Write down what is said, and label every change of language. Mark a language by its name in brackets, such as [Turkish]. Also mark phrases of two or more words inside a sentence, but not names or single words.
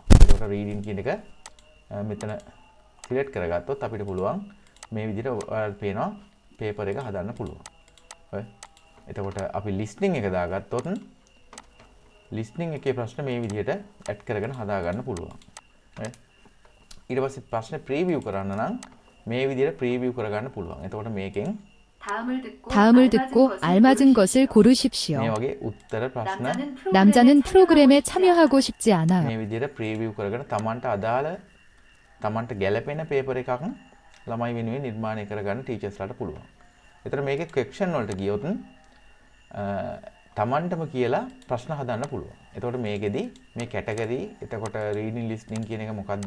[Sinhala] එතකොට reading කියන එක මෙතන සිලෙක්ට් කරගත්තොත් අපිට පුළුවන් මේ විදිහට ඔයාලට පේනවා පේපර් එක හදන්න පුළුවන්. ඔය. එතකොට අපි listening එක දාගත්තොත් listening එකේ ප්‍රශ්න මේ විදිහට ඇඩ් කරගෙන හදා ගන්න පුළුවන්. ඊට පස්සේ ප්‍රශ්නේ preview කරන්න නම් මේ විදිහට preview කරගන්න පුළුවන්. එතකොට මේකෙන් [Korean] 다음을 듣고 알맞은 것을 고르십시오. [Sinhala] මේ වගේ උත්තර ප්‍රශ්න [Korean] 남자는 프로그램에 참여하고 싶지 않아요. [Sinhala] මේ විදිහට preview කරගෙන Tamanට අදාළ Tamanට ගැළපෙන paper එකක් ළමයි වෙනුවෙන් නිර්මාණය කරගන්න ටීචර්ස්ලාට පුළුවන්. ඒතර මේකේ question වලට ගියොත් Tamanටම කියලා ප්‍රශ්න හදන්න පුළුවන්. එතකොට මේකෙදි මේ category එතකොට [English] reading listening [Sinhala] කියන එක මොකද්ද?